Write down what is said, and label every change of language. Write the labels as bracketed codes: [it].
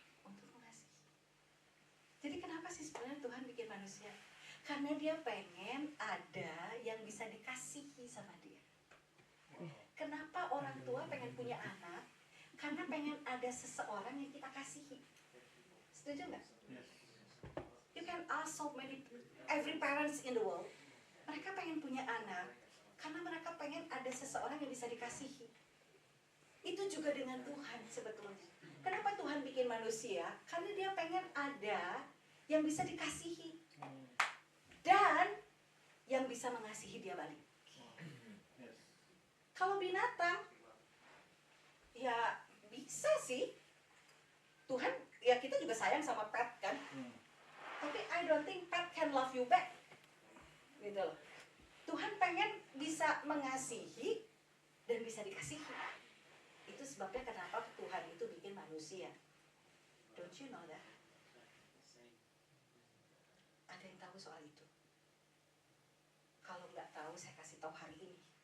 [id] Untuk mengasihi. Jadi kenapa sih sebenarnya Tuhan bikin manusia? Karena dia pengen ada yang bisa dikasihi sama dia. Kenapa orang tua pengen punya anak? Karena pengen ada seseorang yang kita kasihi. Setuju nggak? [en] You can ask so many, every parents in the world. [id] Mereka pengen punya anak karena mereka pengen ada seseorang yang bisa dikasihi. Itu juga dengan Tuhan sebetulnya. Kenapa Tuhan bikin manusia? Karena dia pengen ada yang bisa dikasihi dan yang bisa mengasihi dia balik. Kalau binatang, ya bisa sih. Tuhan, ya kita juga sayang sama pet kan. [en] Tapi I don't think pet can love you back. [id] Gitu loh. Tuhan pengen bisa mengasihi dan bisa dikasihi. Itu sebabnya kenapa Tuhan itu bikin manusia. [en] Don't you know that? [id] Ada yang tahu soal itu? Kalau nggak tahu, saya kasih tahu hari ini.